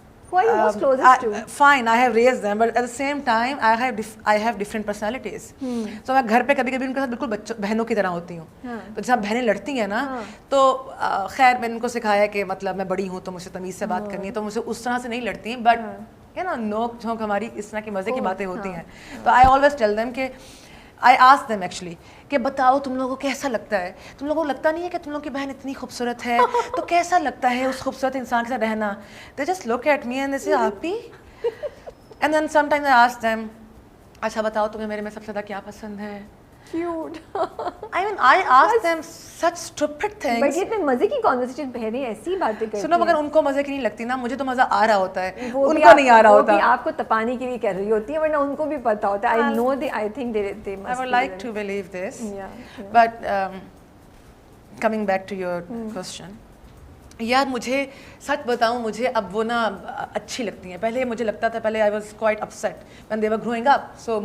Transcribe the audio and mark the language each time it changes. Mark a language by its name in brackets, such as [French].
[English] Who are you most closest to? Fine, I have raised them, but at the same time, I have different personalities. [Urdu] So میں گھر پہ کبھی کبھی ان کے ساتھ بالکل بہنوں کی طرح ہوتی ہوں. تو جب بہنیں لڑتی ہیں نا, تو خیر میں نے ان کو سکھایا کہ مطلب میں بڑی ہوں تو مجھے تمیز سے بات کرنی ہے, تو مجھے اس طرح سے نہیں لڑتی ہیں, بٹ نوک جھونک ہماری اس طرح کی مزے کی باتیں ہوتی ہیں. تو [English] I always tell them [Urdu] کہ [English] I ask them actually [Urdu] کہ بتاؤ تم لوگوں کو کیسا لگتا ہے, تم لوگوں کو لگتا نہیں ہے کہ تم لوگوں کی بہن اتنی خوبصورت ہے, تو کیسا لگتا ہے اس خوبصورت انسان کے ساتھ رہنا. [English] They just look at me and they say happy. And then sometimes I ask them, [Urdu] اچھا بتاؤ تمہیں میرے میں سب سے زیادہ کیا پسند ہے. [English] Cute. I mean, I ask them such stupid things. [Urdu] But یہ اتنے مزے کی conversation بہ رہی ہیں, ایسی باتیں کرتی ہیں. سنو, مگر ان کو مزے کی نہیں لگتی نا, مجھے تو مزہ آ رہا ہوتا ہے, ان کو نہیں آ رہا ہوتا. وہ بھی آپ کو تپانے کے لیے کہہ رہی ہوتی ہے, ورنہ ان کو بھی پتا ہوتا ہے. [English] I know I think they must. I would like to believe this. But coming back to your question. [Urdu] یار مجھے سچ بتاؤں, مجھے اب وہ نا اچھی لگتی ہیں. پہلے مجھے لگتا تھا, پہلے [English] I was quite upset when they were growing up. [Urdu] So